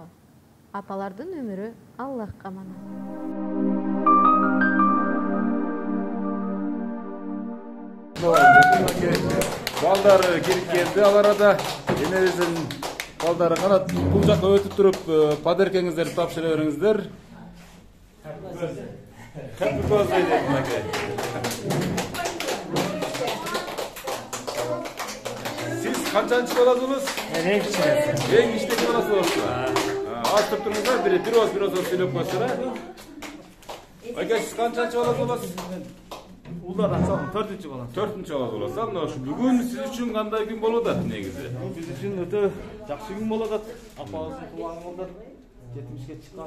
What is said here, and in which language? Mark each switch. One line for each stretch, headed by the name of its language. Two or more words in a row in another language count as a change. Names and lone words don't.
Kyrgyz: Апалардын өмүрү Аллахка аманат. Балдар кирип келди ал арада. Энебиздин балдары канат бул жакка өтүп туруп, падеркеңиздерди тапшыра бериңиздер.
English: Happy birthday
Kyrgyz: deydi mынакей. Siz kançançı bolasınız? Eң кичинеси боласыз. Астырып туруңуздар, bir oz сүйлөп коесуздар. Ака, siz канчанчы боласыз? Улдар атсам 4-чү балам. 4-чү боласыз. Мына ушу бүгүн сиз үчүн кандай күн болуп атат негизи? Биз үчүн өтө жакшы күн болуп атат. Апабыздын туулган күнү 70ке чыккан.